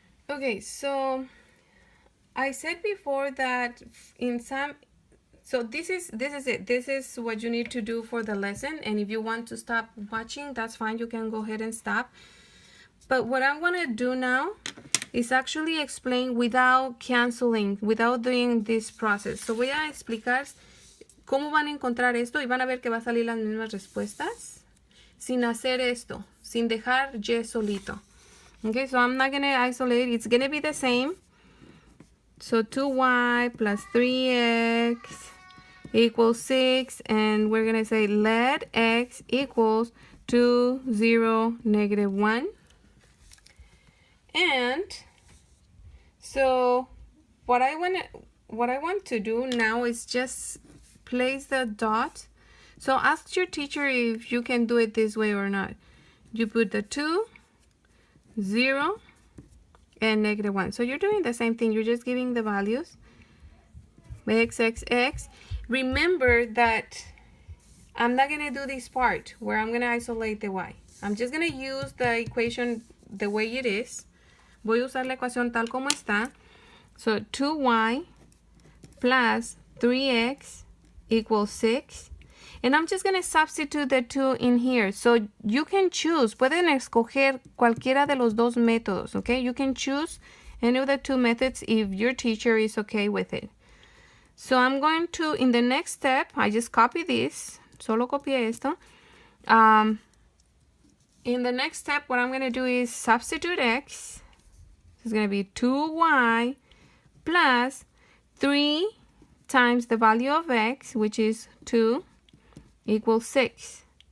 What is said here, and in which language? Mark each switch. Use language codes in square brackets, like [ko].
[en] Okay, so I said before that in some, so this is it. This is what you need to do for the lesson. And if you want to stop watching, that's fine. You can go ahead and stop. But what I'm going to do now is actually explain without canceling, without doing this process. [es] So voy a explicar cómo van a encontrar esto y van a ver que va a salir las mismas respuestas sin hacer esto, sin dejar y solito. [en] Okay, so I'm not going to isolate. It's going to be the same. So 2y plus 3x equals 6, and we're going to say let x equals 2, 0, -1. And so what I want to do now is just place the dot. So ask your teacher if you can do it this way or not. You put the 2, 0, and -1. So you're doing the same thing. You're just giving the values. X, X, X. Remember that I'm not going to do this part where I'm going to isolate the y. I'm just going to use the equation the way it is. [es] Voy a usar la ecuación tal como está. [en] So 2y plus 3x equals 6. And I'm just going to substitute the 2 in here. So you can choose. [es] Pueden escoger cualquiera de los dos métodos, okay? [en] You can choose any of the two methods if your teacher is okay with it. So I'm going to, in the next step, I just copy this. [es] Solo copié esto. [en] In the next step, what I'm going to do is substitute x. It's going to be 2y plus 3 times the value of x, which is 2, equals 6.